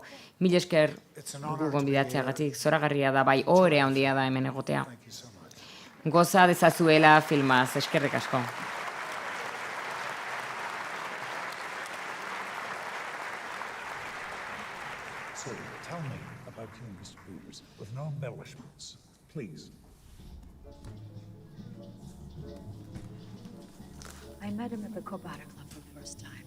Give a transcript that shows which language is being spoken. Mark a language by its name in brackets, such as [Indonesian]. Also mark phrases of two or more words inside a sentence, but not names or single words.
[Basque] Mil esker gu gonbidatzeagatik, zoragarria da, bai, ohore handia da hemen egotea. Goza dezazuela filmaz, eskerrik asko. [English] So, tell me about you, Mr. Peters, with no embellishments, please. I met him at the Kobara Club for the first time.